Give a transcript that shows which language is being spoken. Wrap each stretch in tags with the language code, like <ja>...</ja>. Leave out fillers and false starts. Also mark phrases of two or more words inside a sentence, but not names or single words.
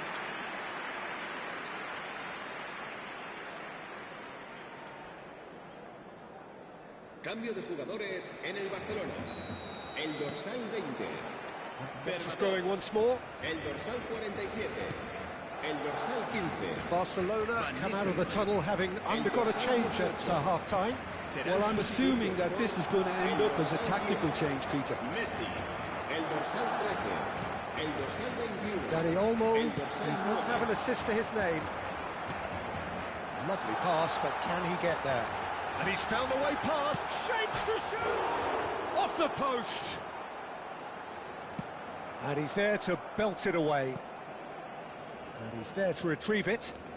<es>Cambio de jugadores en el Barcelona. El dorsal 20.</es> <en>Gets us going once more.</en> <es>El dorsal 47. El dorsal 15.</es> <en>Barcelona come out of the tunnel having undergone a change at half-time. Well, I'm assuming that this is going to end up as a tactical change, Peter.</en> <es>Messi. El dorsal 13. El dorsal 21.</es> <en>Dani Olmo,</en> <es>El</es> <en>he</en> <es>dorsal</es> <en>does</en> <es>9.</es> <en>have an assist to his name. Lovely pass, but can he get there? And he's found a way past, shapes to shoot! Off the post! And he's there to belt it away. And he's there to retrieve it.</en>